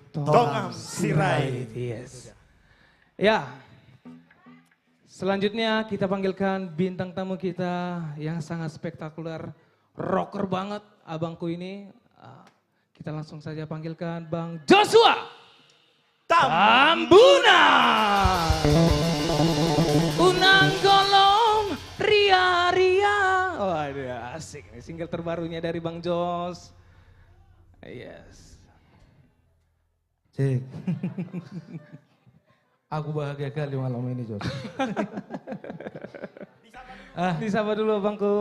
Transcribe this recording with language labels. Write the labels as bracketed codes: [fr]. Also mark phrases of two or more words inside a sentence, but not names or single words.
[id] Tongam Sirait. Yes. Ya. Selanjutnya kita panggilkan bintang tamu kita yang sangat spektakuler, rocker banget abangku ini. Kita langsung saja panggilkan Bang Joshua Tambuna. Unang golong ria ria. Waduh asik nih single terbarunya dari Bang Jos. Yes. Cik. Aku bahagia kali malam ini, Jos. Disapa dulu Bangku.